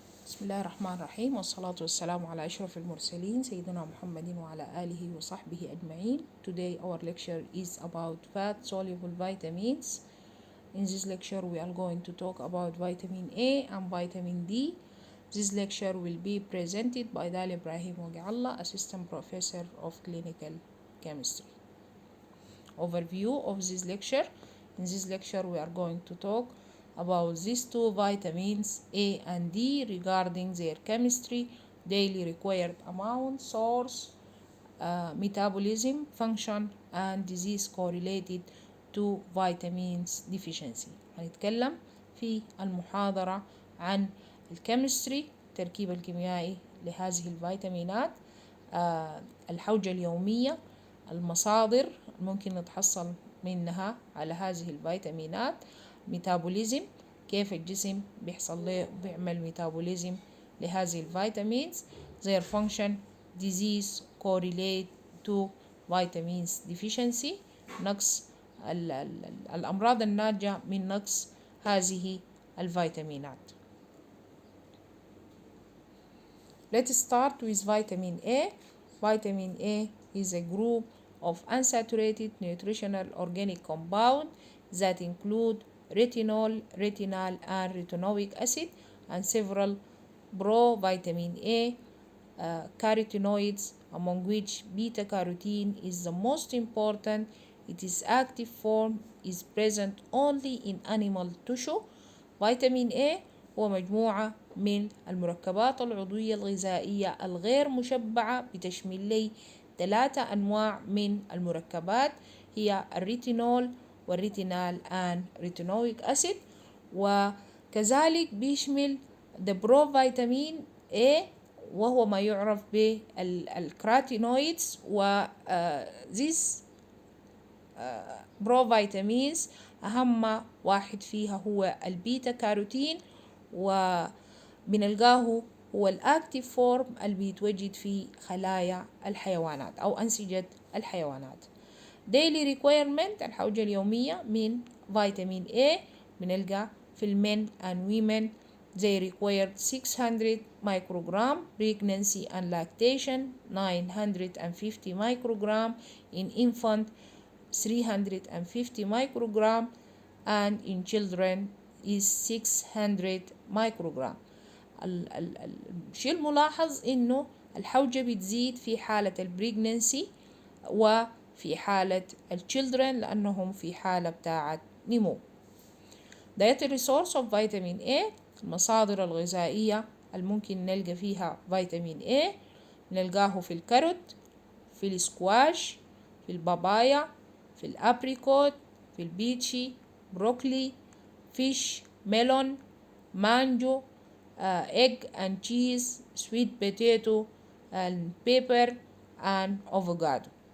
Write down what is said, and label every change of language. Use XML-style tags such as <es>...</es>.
<ar>بسم الله الرحمن الرحيم، والصلاة والسلام على أشرف المرسلين سيدنا محمد وعلى آله وصحبه أجمعين.</ar> <en>Today our lecture is about fat soluble vitamins. In this lecture we are going to talk about vitamin A and vitamin D. This lecture will be presented by Dali Ibrahim Wagiallah, Assistant Professor of Clinical Chemistry. Overview of this lecture. In this lecture we are going to talk about these two vitamins A and D regarding their chemistry, daily required amount, source, metabolism, function, and disease correlated to vitamins deficiency.</en> <ar>هنتكلم في المحاضرة عن الكيمستري، التركيب الكيميائي لهذه الفيتامينات، الحوجة اليومية، المصادر ممكن نتحصل منها على هذه الفيتامينات، ميتابوليزم، كيف الجسم بيعمل ميتابوليزم لهذه الفيتامينز،</ar> <en>their function, disease correlate to vitamins deficiency،</en> <ar>نقص الأمراض الناتجة من نقص هذه الفيتامينات.</ar> <en>Let's start with vitamin A. Vitamin A is a group of unsaturated nutritional organic compound that include retinol, retinal, and retinoic acid, and several pro-vitamin A carotenoids, among which beta-carotene is the most important. Its active form is present only in animal tissue.</en> <ar>Vitamin A هو مجموعة من المركبات العضوية الغذائية الغير مشبعة بتشمل لي 3 أنواع من المركبات، هي الريتينول والريتينال and retinoic acid، وكذلك بيشمل the provitamin A وهو ما يعرف بالكراتينويدز، و these provitamins أهم واحد فيها هو البيتا كاروتين، وبنلقاه هو الأكتيف فورم اللي بيتوجد في خلايا الحيوانات أو أنسجة الحيوانات.</ar> <en>daily requirement</en> <ar>الحوجة اليومية من فيتامين A بنلقى في المن</ar> <en>and women they require 600 microgram, pregnancy and lactation 950 microgram, in infant 350 microgram, and in children is 600 microgram.</en> <ar>الشيء الملاحظ إنه الحوجة بتزيد في حالة البريجننسي وفي حالة الchildren لأنهم في حالة بتاعة نمو.</ar> <en>dietary source of vitamin A،</en> <ar>المصادر الغذائية الممكن نلقى فيها فيتامين A نلقاه في الكاروت، في السكواش، في البابايا، في الأبريكوت، في البيتشي، بروكلي، فيش، ميلون، مانجو،</ar> <en>egg and cheese, sweet potato and pepper and avocado.</en>